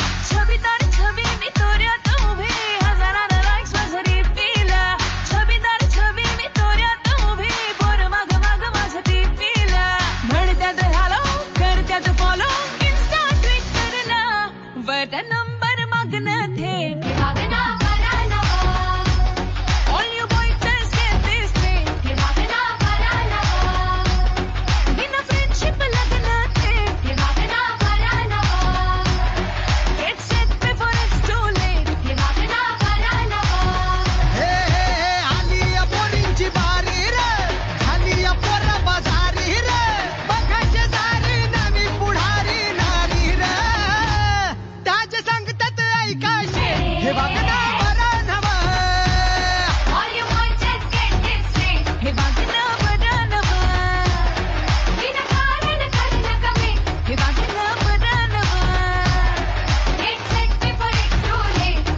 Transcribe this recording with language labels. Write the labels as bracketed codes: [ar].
[mr] छबीदार छबी मी तोऱ्यात उभी, हजारांना लाईक्स माझ्या डीपीला. छबीदार छबी मी तोऱ्यात उभी, पोर मग मग माझ्या डीपीला. म्हणत्यात हॅलो, करत्यात फॉलो, इन्स्टा ट्विटरला. वर नंबर मागणं थेट. [en] All you boys just get this straight. [mr] बिना friendship लग्न थेट. [en] Get set before it's too late. [mr] हे आली या पोरींची बारी रे, आली या पोरा बाजारी रे. बघायचे सारी नवी पुढारी नारी रे, त्याचे सांगतात ऐकायचे. हे बघना बरं नवं. [en] All you boys just get this straight. [mr] हे वागणं बरं नवं. विनाकारण करणं कमी. हे वागणं बरं नवं. [en] Get set before it's too late.